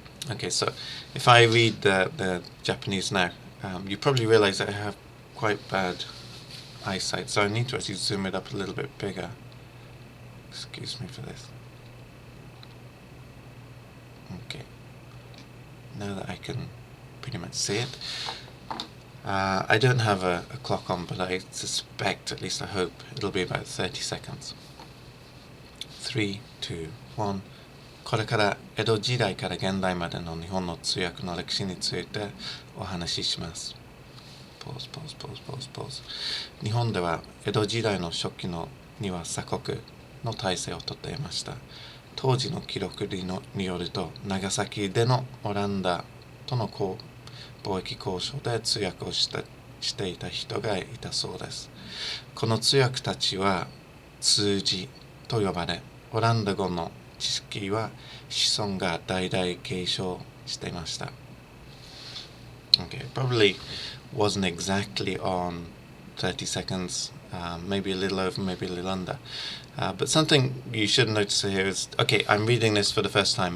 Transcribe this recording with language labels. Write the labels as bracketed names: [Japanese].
[English] Okay, so if I read the Japanese now, you probably realize that I have quite bad eyesight, so I need to actually zoom it up a little bit bigger. Excuse me for this. Okay, now that I can pretty much see it. I don't have a clock on, but I suspect, at least I hope, it'll be about 30 seconds. 3, 2, 1. [Japanese] これから江戸時代から現代までの日本の通訳の歴史についてお話しします。ポーズ。日本では江戸時代の初期には鎖国の体制をとっていました。当時の記録によると、長崎でのオランダとの貿易交渉で通訳をしていた人がいたそうです。この通訳たちは通詞と呼ばれ、オランダ語の知識は子孫が代々継承していました。 [English] Okay, probably wasn't exactly on 30 seconds, maybe a little over, maybe a little under. But something you should notice here is, okay, I'm reading this for the first time.